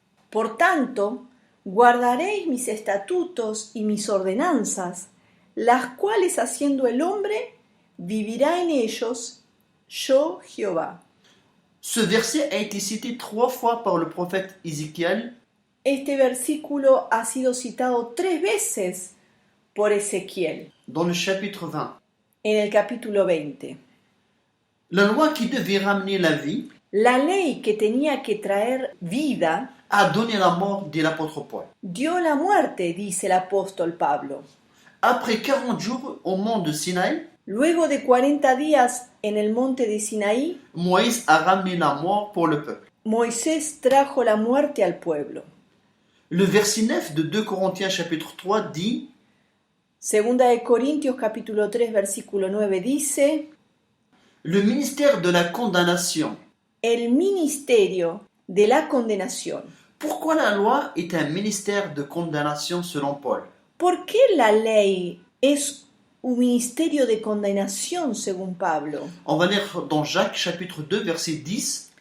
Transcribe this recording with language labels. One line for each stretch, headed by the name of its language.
Spanish: Por tanto, guardaréis mis estatutos y mis ordenanzas, las cuales haciendo el hombre, vivirá en ellos, yo Jehová.
French: Ce verset a été cité 3 fois par le prophète Ézéchiel.
Spanish: Este versículo ha sido citado 3 veces por Ezequiel
French: Dans le chapitre 20.
Spanish: en el capítulo 20.
French: La loi qui devait ramener la vie
Spanish: La ley que tenía que traer vida
French: a donné la mort, dit l'apôtre Paul.
Spanish: dio la muerte, dice el apóstol Pablo.
French: Après 40 jours au mont de Sinaï,
Spanish: Luego de 40 días en el monte de Sinaí,
French: Moïse a ramené la mort pour le peuple.
Spanish: Moisés trajo la muerte al pueblo.
French: Le verset 9 de 2 Corinthiens chapitre 3 dit:
Spanish: Segunda de Corintios capítulo 3 versículo 9 dice:
French: le ministère de la condamnation.
Spanish: el ministerio de la condenación.
French: Pourquoi la loi est un ministère de condamnation selon Paul?
Spanish: ¿Por qué la ley es un ministerio de condenación según Pablo?
French: On va lire dans Jacques chapitre 2 verset 10.